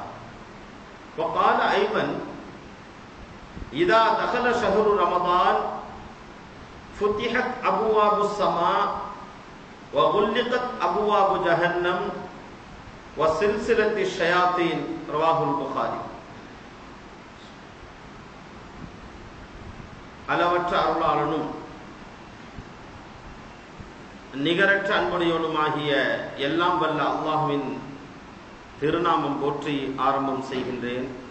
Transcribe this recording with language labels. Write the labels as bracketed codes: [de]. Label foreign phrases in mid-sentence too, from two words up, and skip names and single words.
[ar] وقال أيضا: إذا دخل شهر رمضان فتحت أبواب السماء وغلقت أبواب جهنم وسلسلة الشياطين. رواه البخاري. [ta] அளவற்ற அருளாளனும் நிகரற்ற அன்புடையோனுமாகிய எல்லாம் வல்ல அல்லாஹ்வின் திருநாமம் போற்றி ஆரம்பம் செய்கின்றேன்.